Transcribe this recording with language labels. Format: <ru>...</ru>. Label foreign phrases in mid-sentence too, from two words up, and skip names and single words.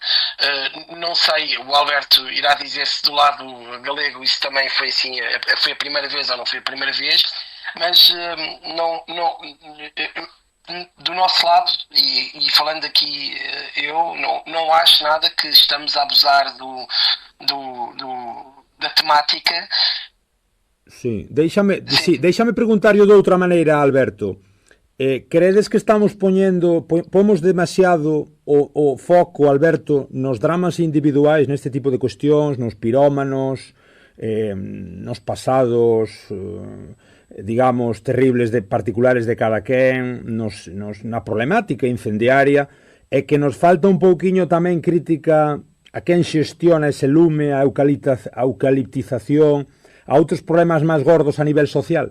<pt>Não sei, o Alberto irá dizer se do lado galego isso também foi assim, foi a primeira vez ou não foi a primeira vez, mas do nosso lado, e falando aqui eu, não acho nada que estamos a abusar da temática.</pt> <gl>Sí, déixame preguntarlo de outra maneira, Alberto. Credes que estamos pomos demasiado o foco, Alberto, nos dramas individuais, neste tipo de cuestións, nos pirómanos, nos pasados digamos, terribles de particulares de cada quen, na problemática incendiaria, e que nos falta un pouquiño tamén crítica a quen xestiona ese lume, a eucaliptización, a outros problemas máis gordos a nivel social?</gl>